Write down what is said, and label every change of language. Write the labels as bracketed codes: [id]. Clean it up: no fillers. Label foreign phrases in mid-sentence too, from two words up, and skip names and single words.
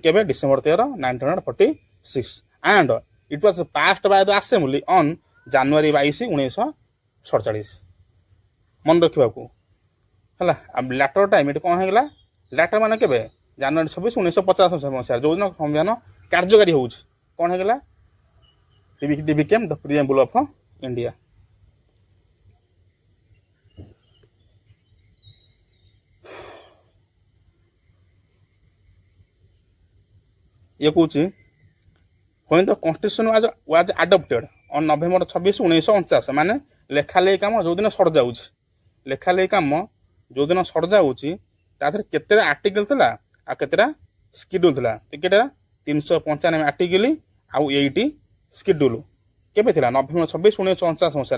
[en] କେବେ, December 13, 1946 and it was passed by the assembly on January 22, 1947. [or] ମନେ ରଖିବାକୁ ହେଲା। [en] later time [or] ଏଠି କ'ଣ ହେଇଗଲା, ଲ୍ୟାଟର ମାନେ କେବେ, ଜାନୁଆରୀ 26, 1950 ମସିହାରେ ଯେଉଁଦିନ ସମ୍ବିଧାନ କାର୍ଯ୍ୟକାରୀ ହେଉଛି, କ'ଣ ହେଇଗଲା, [en] it became the preamble of India। [or] ଇଏ କହୁଛି [en] when the constitution was adopted on November 26, [or] 1949, ମାନେ ଲେଖାଲେଖି କାମ ଯେଉଁଦିନ ସରିଯାଉଛି, ଲେଖାଲେଖି କାମ ଯେଉଁଦିନ ସରିଯାଉଛି, ତା ଦେହରେ କେତେଟା ଆର୍ଟିକଲ ଥିଲା ଆଉ କେତେଟା ସ୍କିଡ୍ୟୁଲ ଥିଲା, କେତେଟା 395 ଆର୍ଟିକଲ ଆଉ 80 ସ୍କିଡ୍ୟୁଲ କେବେ ଥିଲା, ନଭେମ୍ବର 26, 1949 ମସିହାରେ।